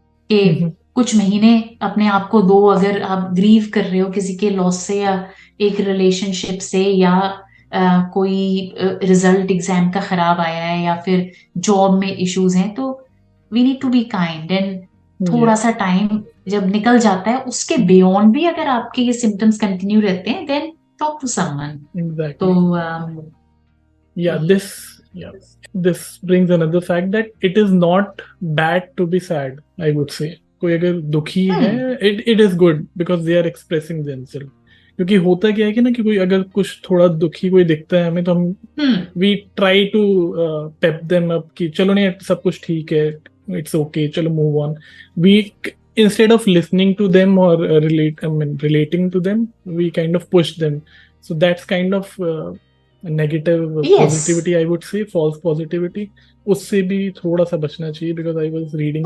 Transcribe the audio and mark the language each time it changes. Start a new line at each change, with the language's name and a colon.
Hindi: कि कुछ महीने अपने आप को दो, अगर आप ग्रीव कर रहे हो किसी के लॉस से या एक रिलेशनशिप से, या कोई रिजल्ट एग्जाम का खराब आया है, या फिर जॉब में इश्यूज हैं, तो
English: we need to be kind and
Hindi: थोड़ा या सा टाइम जब निकल जाता है उसके बियॉन्ड भी अगर आपके ये सिम्टम्स कंटिन्यू रहते हैं,
English: Then talk to someone.
Hindi: तो
English: Exactly. Yeah, this brings another fact that it is not bad to be sad, I would say.
Hindi: कोई अगर दुखी है, हम्म,
English: it is good because they are expressing themselves.
Hindi: क्योंकि होता क्या है कि ना कि कोई अगर कुछ थोड़ा दुखी कोई दिखता है हमें, तो हम हम्म,
English: we try to pep them up
Hindi: कि चलो नहीं सब कुछ ठीक है,
English: It's okay, चलो move on. We instead of listening to them or relating to them, we kind of push them. So that's kind of negative yes, positivity, I would say false positivity.
Hindi: उससे भी थोड़ा सा बचना चाहिए
English: because I was reading